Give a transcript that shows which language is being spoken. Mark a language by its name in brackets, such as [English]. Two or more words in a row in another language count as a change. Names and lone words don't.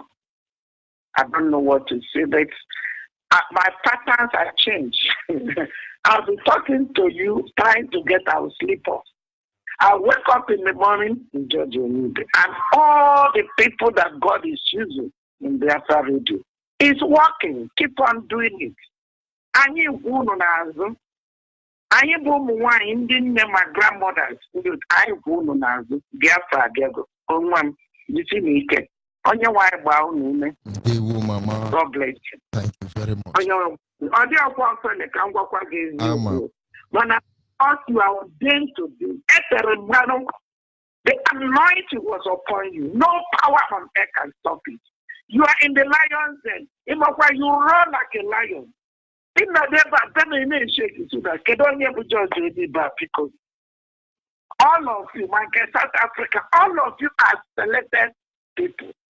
[English] I don't know what to say, but my patterns have changed. I'll be talking to you, trying to get our sleep off. I wake up in the morning in Judge Onyibe, and all the people that God is using in Biafra radio is working. Keep on doing it. [Igbo] Anyị kwunu n'azụ. Anyị bụ ụmụ nwanyị ndị nne ma grandmothers. Anyị kwunu n'azụ. Biafra abịago. Onwa m jisi n'ike. Onye nwanyị gbaa unu ume. Ndewo, mama. [English] God bless you. Thank you very much. [Igbo] Ọ dị ọkwa ọsọ ka m gwakwa gị eziokwu. [English] Mana what you are ordained to do. The anointing was upon you. No power on earth can stop it. You are in the lion's den. You run like a lion. In all of you, my South Africa, all of you are selected people.